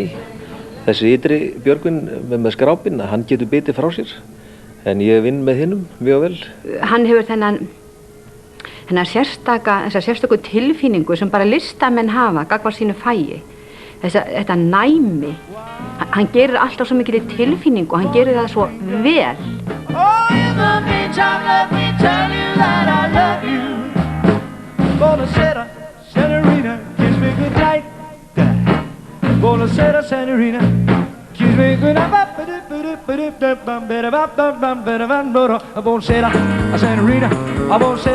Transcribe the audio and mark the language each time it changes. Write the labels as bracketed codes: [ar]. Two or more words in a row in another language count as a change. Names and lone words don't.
[is] Þessi ytri Björgvin með skrápinn, hann getur bitið frá sér, en ég vinn með hinnum mjög vel. Hann hefur þessa sérstöku tilfinningu sem bara listamenn hafa gagnvart sínu fagi. Þetta næmi. Hann gerir alltaf svo mikil tilfinningu og hann gerir það svo vel. [en] Oh, in the meantime, let me tell you that I love you. [it] Buonasera, senorita, [en] kiss me goodnight. [it] Buonasera, senorita, [en] kiss me goodnight. [it] Buonasera, senorita, buonasera.